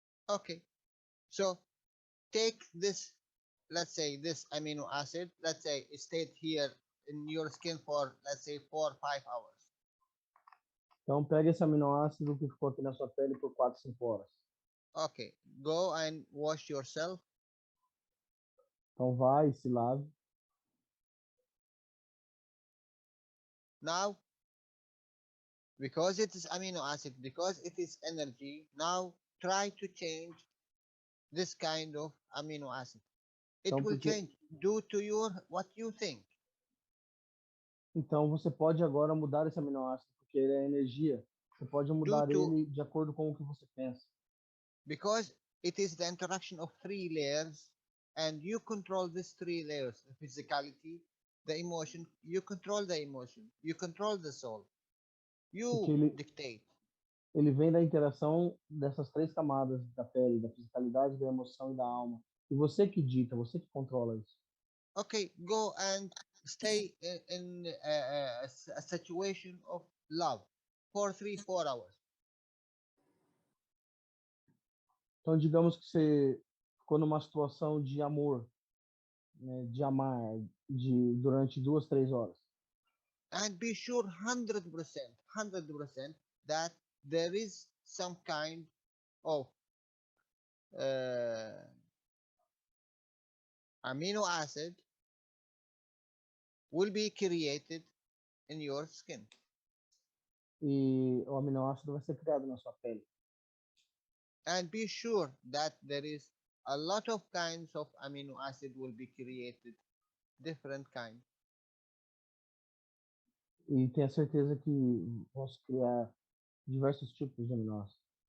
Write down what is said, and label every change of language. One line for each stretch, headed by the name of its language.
English: Okay, so take this, let's say this amino acid, let's say it stayed here in your skin for, let's say, 4 or 5 hours.
Portuguese: Então pega esse aminoácido que ficou aqui na sua pele por 4, 5 horas.
English: Okay, go and wash yourself.
Portuguese: Então vai e se lave.
English: Now, because it is amino acid, because it is energy, now try to change this kind of amino acid. It will change due to what you think.
Portuguese: Então você pode agora mudar esse aminoácido, porque ele é energia. Você pode mudar ele de acordo com o que você pensa.
English: Because it is the interaction of three layers, and you control these three layers: the physicality, the emotion. You control the emotion. You control the soul. You dictate.
Portuguese: Ele vem da interação dessas três camadas da pele, da fisicalidade, da emoção e da alma. E você que dita, você que controla isso.
English: Okay, go and stay in a situation of love for 3-4 hours.
Portuguese: Então, digamos que você ficou numa situação de amor, né, de amar, durante 2, 3 horas.
English: And be sure 100% that there is some kind of uh, amino acid will be created in your skin.
Portuguese: E o aminoácido vai ser criado na sua pele.
English: And be sure that there is a lot of kinds of amino acid will be created, different kinds.
Portuguese: E tenha certeza que vão se criar diversos tipos de aminoácidos.